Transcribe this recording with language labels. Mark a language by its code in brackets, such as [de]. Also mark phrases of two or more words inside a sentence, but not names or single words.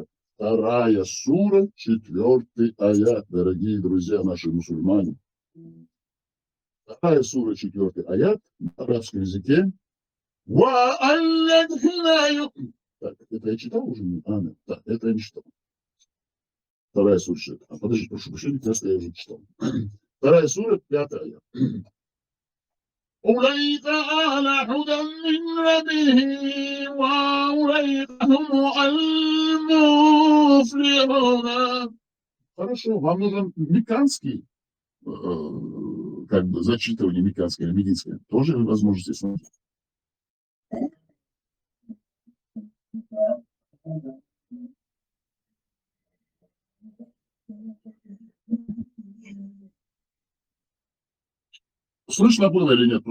[ru] 2 сура, 4 аят, дорогие друзья наши мусульмане. 2 сура, 4 аят на арабском языке. Так, это я читал уже? Нет, так, это я не читал. 2 сура, 4. Подождите, прошу прощения, кажется, я уже читал. 2 сура, 5 аят. [ar] أولئك على هدى من ربهم وأولئك هم المفلحون. [ru] Хорошо, вам нужен мекканский как бы зачитывание американское или медицинское, тоже возможности смотреть. Слышно было или нет?